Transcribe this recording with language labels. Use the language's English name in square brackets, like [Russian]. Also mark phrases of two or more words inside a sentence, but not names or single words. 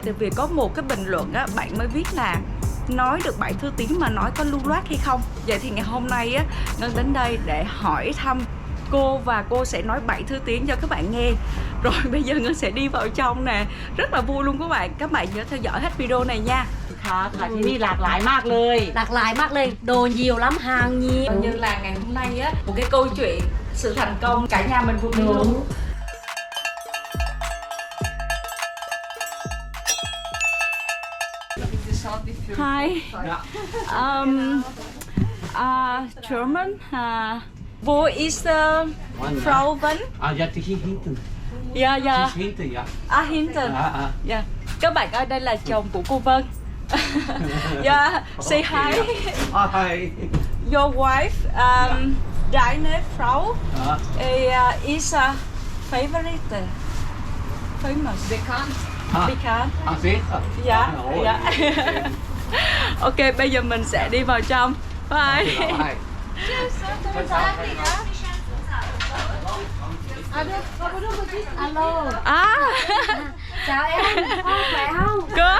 [Vietnamese] Tại vì có một cái bình luận á, bạn mới viết là nói được 7 thứ tiếng mà nói có lưu loát hay không. Vậy thì ngày hôm nay á, Ngân đến đây để hỏi thăm cô và cô sẽ nói 7 thứ tiếng cho các bạn nghe. Rồi bây giờ Ngân sẽ đi vào trong nè. Rất là vui luôn các bạn. Các bạn nhớ theo dõi hết video này nha. [Thai] ค่ะที่นี่หลากหลายมากเลย หลากหลายมากเลย [Vietnamese] đồ nhiều lắm, hàng nhiều. Như là ngày hôm nay á, một cái câu chuyện sự thành công cả nhà mình vừa biết luôn. [English] Hi. German. [German] Wo ist Frau Vân? Ja, die hinten. Ja, ja. Die ist hinten, ja. Hinten. Ja. [Vietnamese] Các bạn ơi, đây là chồng của cô Vân. [English] Yeah, say hi. Hi. Your wife, [German] deine Frau, [English] is a favorite, famous, [German] bekannt. Sicher? [Vietnamese] Dạ, Ôi. dạ. Ok, bây giờ mình sẽ đi vào trong. [English] Bye. Hi. [Vietnamese] Alo, chào em, khỏe không? Có.